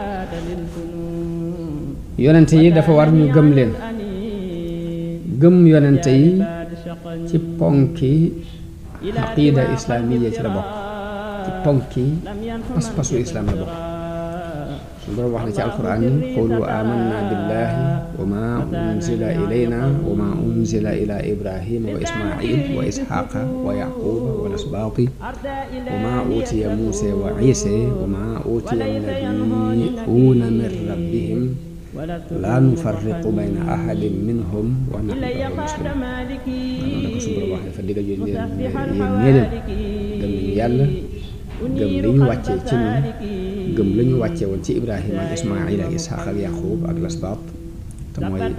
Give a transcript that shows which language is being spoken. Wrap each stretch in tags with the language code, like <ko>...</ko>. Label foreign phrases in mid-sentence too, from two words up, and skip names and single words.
<wo>yonente yi dafa war ñu gëm leen gëm yonente yi ci ponki</wo> <ar>عقيدة إسلامية</ar> <wo>ci la bokk ci ponki pas-pasu islam la bokk suñu borom wax na ci alquran ni</wo> <ar>قولوا آمنا بالله وما أنزل إلينا وما أنزل إلى إبراهيم وإسماعيل وإسحاق و ويعقوب والأسباط وما أوتي موسى وعيسى وما أوتي النبيون من ربهم لا نفرق بين أحد منهم ونحن له مسلمون</ar> <wo>noonu la ko suñu borom wax dafa diggal yéen nee leen gëm nañu yàlla gëm li ñu wàccee ci ñun gëm la ñu wàccee woon ci ibrahima ak ismail ak ishaq ak yaqub ak lasbaat te mooy</wo>